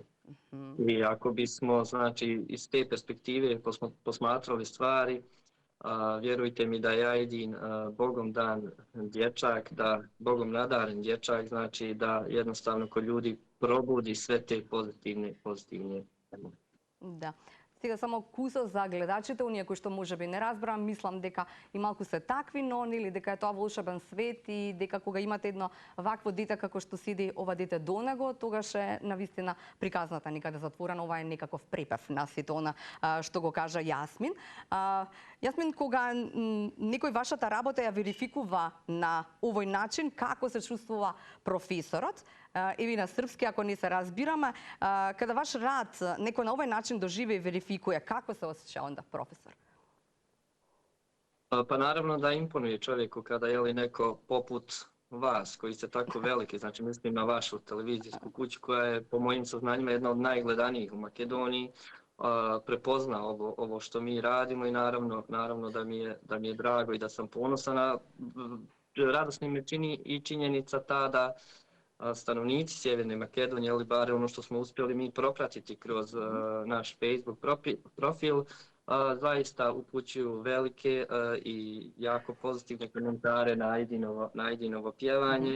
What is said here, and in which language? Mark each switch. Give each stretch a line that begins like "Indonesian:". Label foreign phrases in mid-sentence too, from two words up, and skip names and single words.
Bosnian: I ako bismo, znači, iz te perspektive posmatrali stvari, vjerujte mi da je Ajdin Bogom dan dječak, da Bogom nadaren dječak, znači da jednostavno kod ljudi probudi sve te pozitivne emocije. Da.
Macedonian: Сега само кусо за гледачите, оние кои што можеби не разбрам, мислам дека и малку се такви, но нели дека е тоа волшебен свет и дека кога имате едно вакво дете како што седи ова дете до него, тогаш е навистина приказната некаде затворена, ова е некаков препев на сето она што го кажа Јасмин. Јасмин, кога некој вашата работа ја верификува на овој начин, како се чувствува професорот, еви на српски, ако не се разбираме,
Serbian: када ваш рад некој на овој начин доживе и верификуе, како се осеќа онда професор?
Bosnian: Pa naravno da imponuje čovjeku kada je li neko poput vas, koji ste tako veliki, znači mislim na vašu televizijsku kuću koja je po mojim saznanjima jedna od najgledanijih u Makedoniji, prepozna ovo što mi radimo i naravno da mi je drago i da sam ponosan, a radosnim me čini i činjenica ta da stanovnici Sjeverne Makedonije, ali bar ono što smo uspjeli mi propratiti kroz naš Facebook profil, zaista upućuju velike i jako pozitivne komentare na Aidinovo pjevanje.